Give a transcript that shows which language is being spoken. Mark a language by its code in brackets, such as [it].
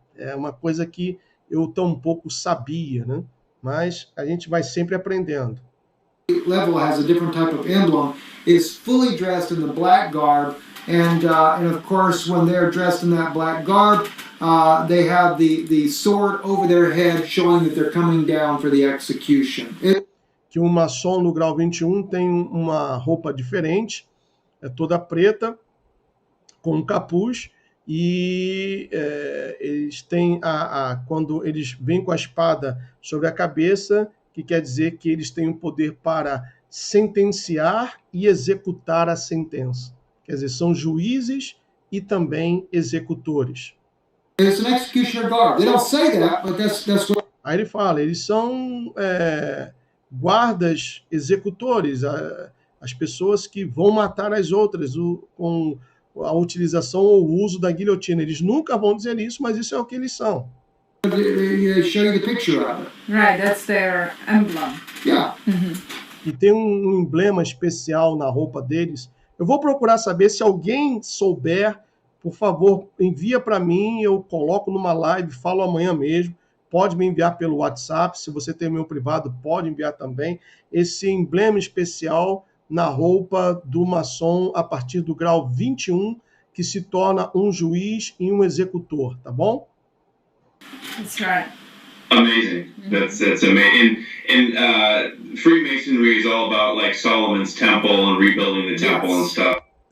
[pt] É uma coisa que eu tão pouco sabia, né? Mas a gente vai sempre aprendendo. [en] Level has a different type of emblem, is fully dressed in the black garb, and of course when they're dressed in that black garb, they have the sword over their head, showing that they're coming down for the execution. [pt] Que o maçom no grau 21 tem uma roupa diferente, é toda preta, com um capuz, e eles têm, quando eles vêm com a espada sobre a cabeça, que quer dizer que eles têm o poder para sentenciar e executar a sentença. Quer dizer, são juízes e também executores. [en] It's an executioner guard. They don't say that, but that's what... [pt] Aí ele fala, eles são guardas executores, as pessoas que vão matar as outras com a utilização ou o uso da guilhotina. Eles nunca vão dizer isso, mas isso é o que eles são. [en] They show you the picture of it. Right, that's their emblem. Yeah. [pt] E tem um emblema especial na roupa deles. Eu vou procurar saber, se alguém souber, por favor, envia para mim, eu coloco numa live, falo amanhã mesmo. Pode me enviar pelo WhatsApp, se você tem meu privado, pode enviar também. Esse emblema especial na roupa do maçom a partir do grau 21, que se torna um juiz e um executor, tá bom? [en] That's right. Amazing. That's amazing. And Freemasonry is all about like Solomon's temple and rebuilding the temple and stuff.